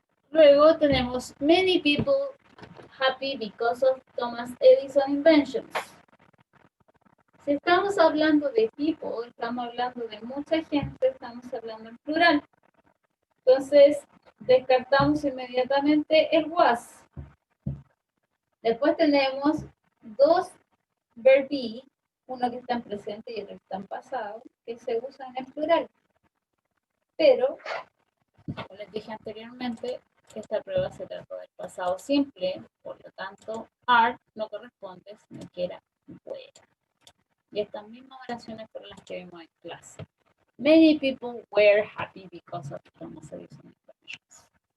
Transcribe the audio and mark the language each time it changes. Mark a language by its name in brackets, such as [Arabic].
[Spanish] Luego tenemos [English] many people happy because of Thomas Edison inventions. [Spanish] Si estamos hablando de people, estamos hablando de mucha gente, estamos hablando en plural. Entonces, descartamos inmediatamente el was. Después tenemos dos verb be, uno que está en presente y otro que está en pasado, que se usan en plural. Pero, como les dije anteriormente, esta prueba se trató del pasado simple, por lo tanto, are no corresponde, sino que era were. Y estas mismas oraciones fueron las que vimos en clase. [English] Many people were happy because of Thomas Edison inventions.